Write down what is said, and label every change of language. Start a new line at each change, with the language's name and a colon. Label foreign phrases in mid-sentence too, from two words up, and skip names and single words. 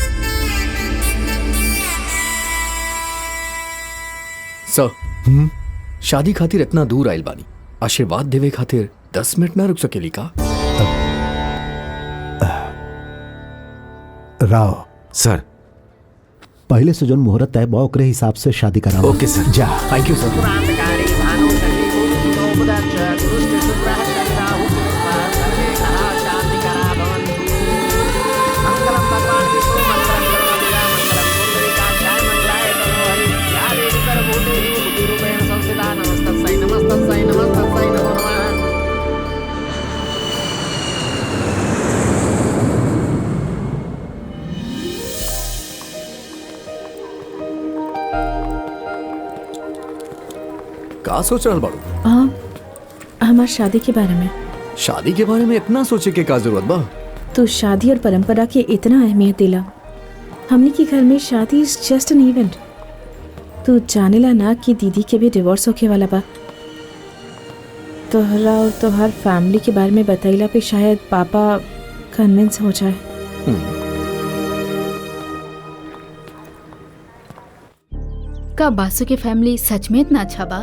Bhojpuri: सर शादी खातिर इतना दूर आयल बानी, आशीर्वाद देवे खातिर 10 मिनट ना रुक सकेली का? राव सर पहले से जो मुहूर्त तय बा ओकरे हिसाब से शादी कराओ।
English: okay sir.
Bhojpuri: जा।
English: thank you sir.
Sanskrit: क्रांतिकारी भानु शक्ति गुरु उपदक्ष दुष्ट शुक्र शनिराहु केतुः सर्वे ग्रहाः शान्तिकरा भवन्तु। मंगलम भगवान विष्णु मंगलम गरुड़ध्वजा मंगलम पुंडरीकाक्षाय मंगलाय तनो हरि। या देवी सर्वभूतेषु बुद्धिरूपेण संस्थिता नमस्तस्यै नमस्तस्यै नमस्तस्यै नमो नमः।
Bhojpuri: का सोच रहा बाड़ू? हमार शादी के बारे में। शादी के बारे में इतना सोचे के का जरूरत बा? तू शादी और परंपरा के इतना अहमियत दिला। हमने के घर में शादी
English: is just an event.
Bhojpuri: तू जानेला ना कि दीदी के भी डिवोर्स होके वाला बा। तोहरा और तोहर फैमिली के बारे में बतैला पे शायद पापा कन्विंस हो जाए। का बासु के फैमिली सच में इतना अच्छा बा?